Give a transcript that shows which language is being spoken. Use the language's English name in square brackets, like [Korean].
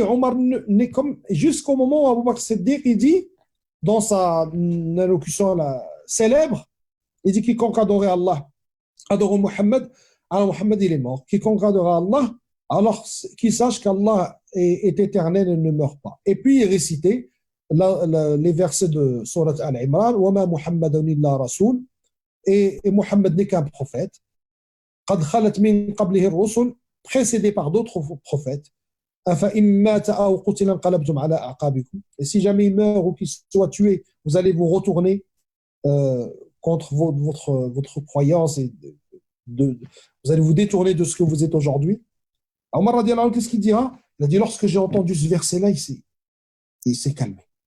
[French] Omar n'est comme, jusqu'au moment où Abu Bakr Siddiq, il dit, dans sa allocution là, célèbre, il dit quiconque adorait Allah, adore Muhammad, alors Muhammad il est mort. Quiconque adore Allah, alors qu'il sache qu'Allah est éternel et ne meurt pas. Et puis il récitait les versets de Surat Al-Imran, [Arabic] وَمَا مُحَمَّدٌ إِلَّا رَسُولٌ, [French] et Muhammad n'est qu'un prophète. [Arabic] قَدْ خَلَتْ مِنْ قَبْلِهِ الرُّسُلُ, [French] précédé par d'autres prophètes. [Arabic] أَفَإِنْ مَاتَ أَوْ قُتِلَ انقلبتم على أعقابكم. [French] Et si jamais il meurt ou qu'il soit tué, vous allez vous retourner contre votre croyance et vous allez vous détourner de ce que vous êtes aujourd'hui. Omar radiallahu anhu, qu'est-ce qu'il dira? Il a dit, lorsque j'ai entendu ce verset-là, il s'est calmé.